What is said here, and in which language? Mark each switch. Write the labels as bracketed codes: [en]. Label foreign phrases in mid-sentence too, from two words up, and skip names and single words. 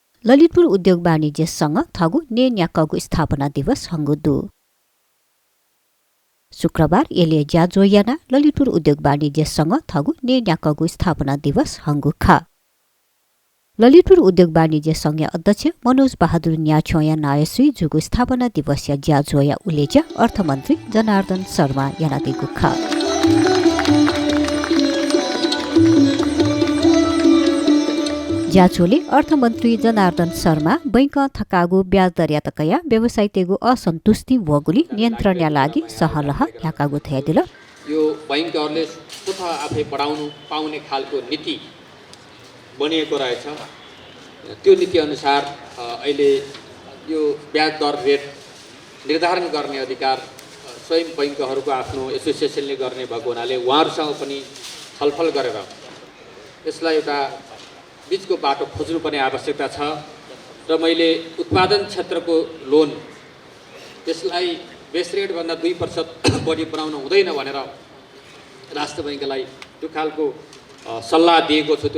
[new] ललितपुर उद्योग वाणिज्य संघ थगु ने न्याकगु स्थापना दिवस हंगुदु शुक्रबार एले ज्याजोयाना ललितपुर उद्योग वाणिज्य संघ थगु ने न्याकगु स्थापना दिवस हंगुखा ललितपुर उद्योग वाणिज्य संघ अध्यक्ष मनोज बहादुर न्याछोया नायसुई जुगु स्थापना दिवस या ज्याजोया उलेजा अर्थमन्त्री जनार्दन शर्मा यानादिगुखा ज्याचोले अर्थमन्त्री जनार्दन शर्मा बैंक थकागु ब्याज दर यातकया व्यवसाय तेगु असन्तुष्टि वगुली नियन्त्रणका लागि सहलह याकागु थयदिल [ne] यो बैंकहरुले स्वतः आफै बढाउनु पाउने खालको नीति बनिएको रहेछ। त्यो नीति अनुसार अहिले यो ब्याज दर रेट निर्धारण गर्ने अधिकार स्वयं बैंकहरुको आफ्नो एसोसिएसनले गर्ने भएको हुनाले उहाँहरुसँग पनि छलफल गरेर यसलाई एउटा बीचको बाटो खोज्नुपर्ने आवश्यकता छ र मैले उत्पादन क्षेत्रको लोन त्यसलाई [en] base rate [ne] भन्दा 2% बढी बनाउनु हुँदैन भनेर राष्ट्र बैंकलाई त्यो खालको सल्लाह दिएको छु।